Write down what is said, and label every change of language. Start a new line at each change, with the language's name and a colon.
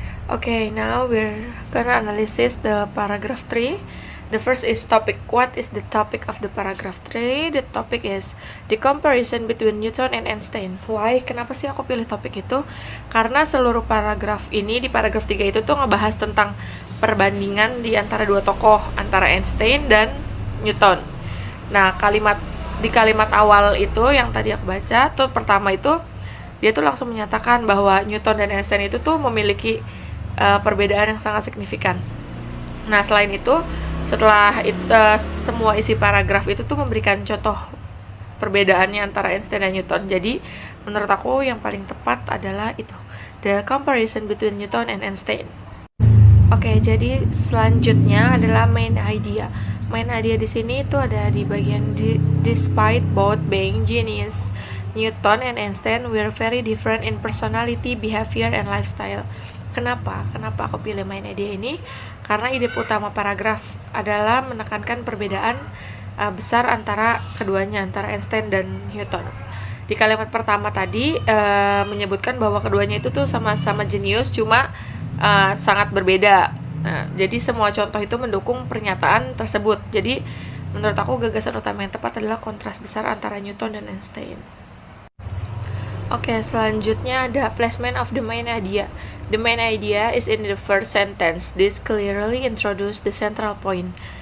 English: Okay, now we're gonna analyze the paragraph 3. The first is topic. What is the topic of the paragraph 3? The topic is the comparison between Newton and Einstein. Why?
Indonesian: Kenapa sih aku pilih topik itu? Karena seluruh paragraf ini, di paragraf 3 itu tuh ngebahas tentang perbandingan di antara dua tokoh, antara Einstein dan Newton. Nah, di kalimat awal itu yang tadi aku baca, tuh pertama itu dia tuh langsung menyatakan bahwa Newton dan Einstein itu tuh memiliki perbedaan yang sangat signifikan. Nah, selain itu, setelah semua isi paragraf itu tuh memberikan contoh perbedaannya antara Einstein dan Newton. Jadi, menurut aku yang paling tepat adalah itu,
English: the comparison between Newton and Einstein.
Indonesian: Oke, jadi selanjutnya adalah main idea.
English: Main idea
Indonesian: di sini itu ada di bagian
English: despite both being genius, Newton and Einstein were very different in personality, behavior, and lifestyle.
Indonesian: Kenapa aku pilih main idea ini? Karena ide utama paragraf adalah menekankan perbedaan besar antara keduanya, antara Einstein dan Newton. Di kalimat pertama tadi menyebutkan bahwa keduanya itu tuh sama-sama jenius, cuma sangat berbeda. Nah, jadi semua contoh itu mendukung pernyataan tersebut. Jadi menurut aku gagasan utama yang tepat adalah kontras besar antara Newton dan Einstein. Oke, selanjutnya ada
English: placement of the main idea. The main idea is in the first sentence. This clearly introduce the central point.